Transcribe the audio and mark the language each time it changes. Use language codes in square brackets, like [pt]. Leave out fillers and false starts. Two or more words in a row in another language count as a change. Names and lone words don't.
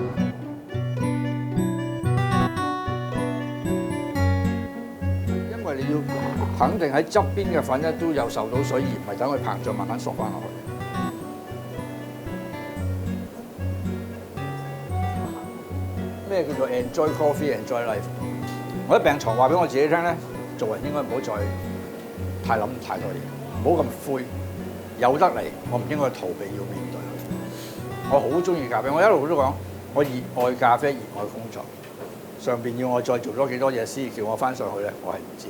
[yue] 因為你要肯定喺側邊嘅粉咧都有受到水，而唔係等佢膨脹慢慢縮翻落去。咩叫做 [en] enjoy coffee, enjoy life？ [yue] 我喺病床話俾我自己聽咧。做人應該唔好再太諗太多嘢，唔好咁灰。有得嚟，我唔應該逃避要面對佢。我好中意咖啡，我一路都講，我熱愛咖啡，熱愛工作。上邊要我再做咗幾多嘢先叫我翻上去咧，我係唔知。